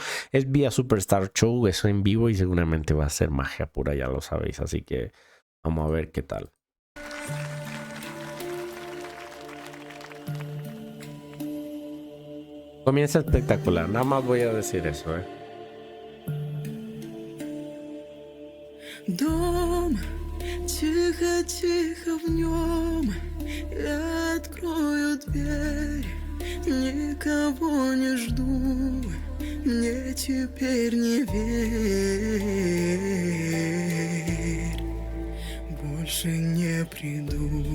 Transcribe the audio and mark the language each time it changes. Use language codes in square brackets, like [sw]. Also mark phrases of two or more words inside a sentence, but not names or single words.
[es] Es vía Superstar Show, eso en vivo y seguramente va a ser magia pura, ya lo sabéis, así que vamos a ver qué tal. Comienza espectacular, nada más voy a decir eso, [ru] Дом, тихо-тихо в нем я открою дверь, никого не жду, мне теперь не верь, больше не приду.